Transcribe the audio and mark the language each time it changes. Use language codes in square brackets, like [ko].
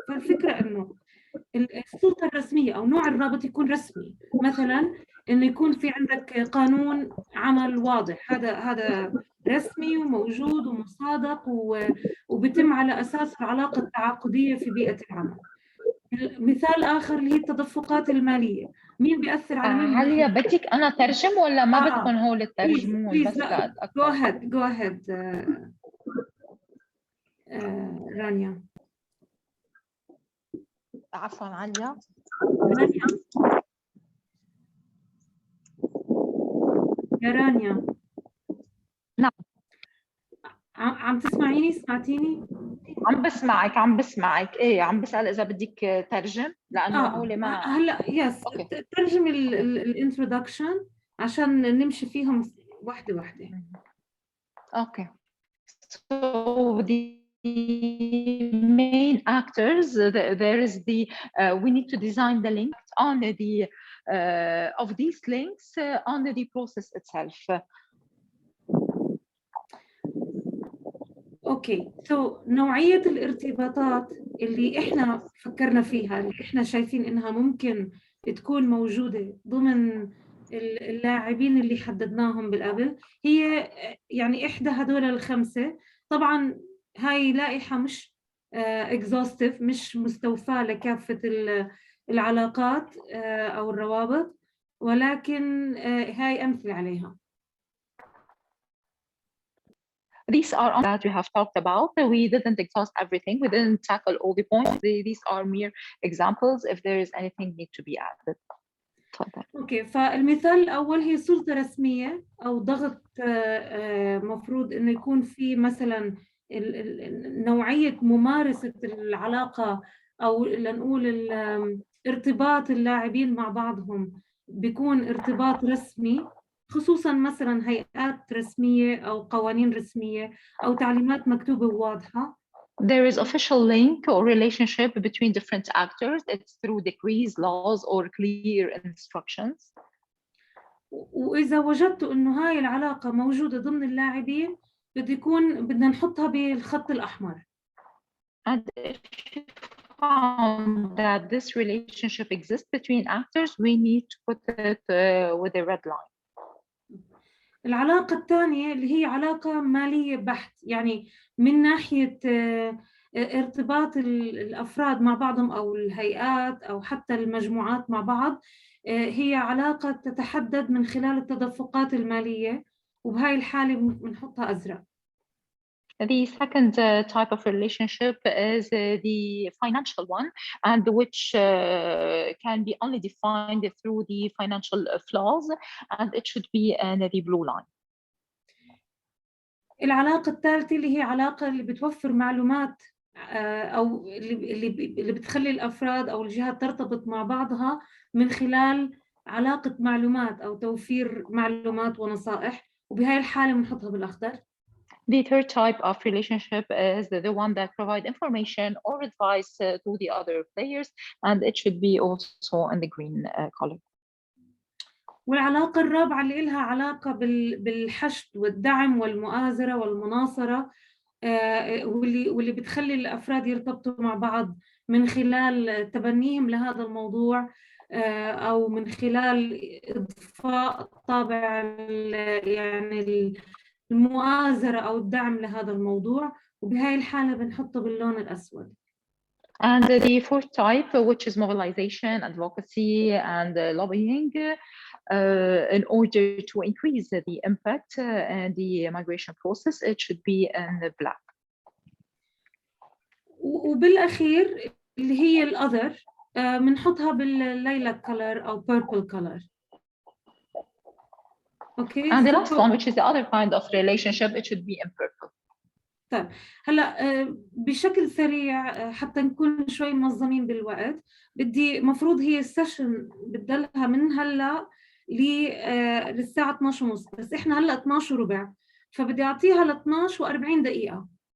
[ar] فالفكرة إنه السلطة الرسمية أو نوع الرابط يكون رسمي، مثلا إنه يكون في عندك قانون عمل واضح، هذا رسمي وموجود ومصادق وبيتم على أساس العلاقة التعاقدية في بيئة العمل. مثال آخر اللي هي التدفقات المالية، مين بيأثر على مين؟ عليا بدك أنا ترجم ولا ما بدكم هو اللي ترجمون بس لأتأكد؟ [en] go ahead [ar] رانيا. عفوا عليا. يا رانيا. نعم. عم تسمعيني؟ سمعتيني؟ عم بسمعك. ايه عم بسأل إذا بدك ترجم لأنه هولي ما هلا يس ترجم الانترودكشن عشان نمشي فيهم واحدة واحدة. [en] Okay. So the main actors, there is the we need to design the link on the of these links on the process itself. [ar] اوكي نوعية الارتباطات اللي احنا فكرنا فيها، اللي احنا شايفين انها ممكن تكون موجودة ضمن اللاعبين اللي حددناهم بالقبل، هي يعني احدى هدول ال5. طبعا هاي لائحة مش exhaustive، مش مستوفاة لكافة العلاقات او الروابط، ولكن هاي أمثلة عليها. [en] These are that we have talked about. We didn't exhaust everything. We didn't tackle all the points. These are mere examples. If there is anything need to be added. [ar] اوكي، فالمثال الأول هي سلطة رسمية أو ضغط مفروض إنه يكون في مثلا نوعية ممارسة العلاقة أو لنقول ارتباط اللاعبين مع بعضهم بيكون ارتباط رسمي خصوصا مثلا هيئات رسمية أو قوانين رسمية أو تعليمات مكتوبة وواضحة. [en] There is official link or relationship between different actors. It's through decrees, laws, or clear instructions. [ar] وإذا وجدت إنه هاي العلاقة موجودة ضمن اللاعبين بدنا نحطها بالخط الأحمر. [en] And if you found that this relationship exists between actors, we need to put it with a red line. [ar] العلاقة الثانية اللي هي علاقة مالية بحت، يعني من ناحية ارتباط الأفراد مع بعضهم أو الهيئات أو حتى المجموعات مع بعض، هي علاقة تتحدد من خلال التدفقات المالية، وبهاي الحالة بنحطها أزرق. [en] The second type of relationship is the financial one, and which can be only defined through the financial flows, and it should be in the blue line. [ar] العلاقة الثالثة اللي هي علاقة اللي بتوفر معلومات أو اللي بتخلي الأفراد أو الجهات ترتبط مع بعضها من خلال علاقة معلومات أو توفير معلومات ونصائح، وبهاي الحالة بنحطها بالأخضر. [en] The third type of relationship is the one that provides information or advice to the other players, and it should be also in the green color. [ar] والعلاقة الرابعة اللي إلها علاقة بالحشد والدعم والمؤازرة والمناصرة، واللي بتخلي الأفراد يرتبطوا مع بعض من خلال تبنيهم لهذا الموضوع، أو من خلال إضفاء طابع يعني المؤازرة أو الدعم لهذا الموضوع، وبهاي الحالة بنحطه باللون الأسود. [en] And the fourth type, which is mobilization, advocacy, and lobbying, in order to increase the impact and the migration process, it should be in the black. [ar] وبالأخير اللي هي الأذر بنحطها بالليلك color أو [en] purple color. Okay. And the last one, which is the other kind of relationship, it should be in purple. [ar] طيب هلا بشكل سريع حتى نكون شوي منظمين بالوقت، بدي مفروض هي السيشن بتضلها من هلا للساعة 12:30، بس احنا هلا 12:15، فبدي اعطيها ل 12:40 دقيقة